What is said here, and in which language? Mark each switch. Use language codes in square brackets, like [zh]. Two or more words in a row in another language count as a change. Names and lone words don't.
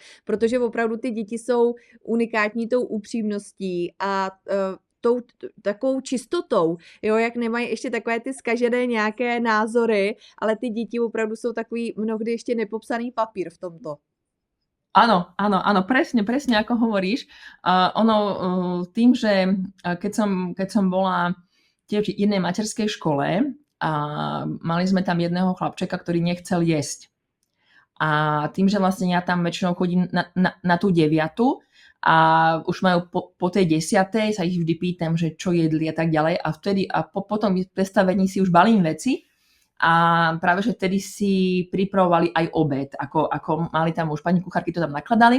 [cs] Protože opravdu ty děti jsou unikátní tou upřímností a tou takovou čistotou, jo, jak nemají ještě takové ty zkažené nějaké názory, ale ty děti opravdu jsou takový mnohdy ještě nepopsaný papír v tomto. [sk] Áno, presne ako hovoríš. Tým, že keď som bola tiež v jednej materskej škole a mali sme tam jedného chlapčeka, ktorý nechcel jesť. A tým, že vlastne ja tam väčšinou chodím na tú 9 a už majú po tej 10 sa ich vždy pýtam, že čo jedli a tak ďalej a vtedy a po tom predstavení si už balím veci a práve, že vtedy si pripravovali aj obed, ako mali tam už pani kuchárky to tam nakladali.